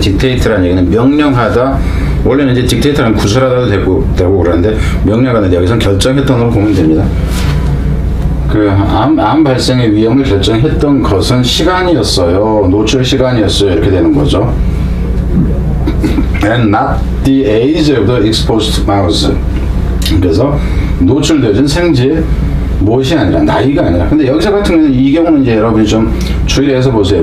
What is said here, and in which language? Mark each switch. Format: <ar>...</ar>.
<ko>dictate라는 얘기는 명령하다. 원래는 이제 dictate라는 구술하다도 되고 그러는데 명령하는데 여기서는 결정했던 걸로 보면 됩니다. 암 발생의 위험을 결정했던 것은 시간이었어요. 노출 시간이었어요. 이렇게 되는 거죠.</ko> <en>and not the age of the exposed mouse.</en> <ko>그래서 노출되어진 생쥐의 무엇이 아니라, 나이가 아니라. 근데 여기서 같은 경우는 이 경우는 이제 여러분이 좀 주의를 해서 보세요.</ko>